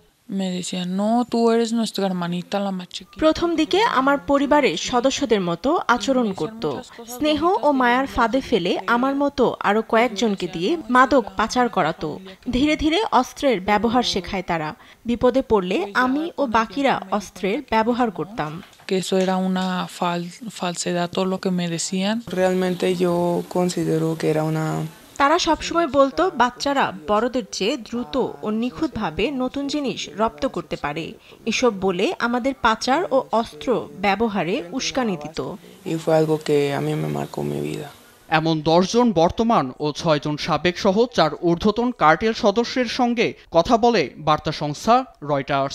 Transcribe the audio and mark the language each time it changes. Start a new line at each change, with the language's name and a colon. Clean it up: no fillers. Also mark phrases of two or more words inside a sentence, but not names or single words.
Bangla: প্রথম দিকে আমার পরিবারের সদস্যদের মতো আচরণ করত, স্নেহ ও মায়ার ফাঁদে ফেলে আমার মতো আরো কয়েকজনকে দিয়ে মাদক পাচার করাতো। ধীরে ধীরে অস্ত্রের ব্যবহার শেখায় তারা। বিপদে পড়লে আমি ও বাকিরা অস্ত্রের ব্যবহার করতাম।
Spanish: Que eso era una falsedad todo lo que me decían. Realmente yo considero que era una
Bangla: তারা সবসময় বলতো বাচ্চারা বড়দের চেয়ে দ্রুত ও নিখুঁতভাবে নতুন জিনিস রপ্ত করতে পারে। এসব বলে আমাদের পাচার ও অস্ত্র ব্যবহারে উস্কানি দিত। এমন 10 জন বর্তমান ও 6 জন সাবেক সহ 4 ঊর্ধ্বতন কার্টেল সদস্যের সঙ্গে কথা বলে বার্তা সংস্থা রয়টার্স।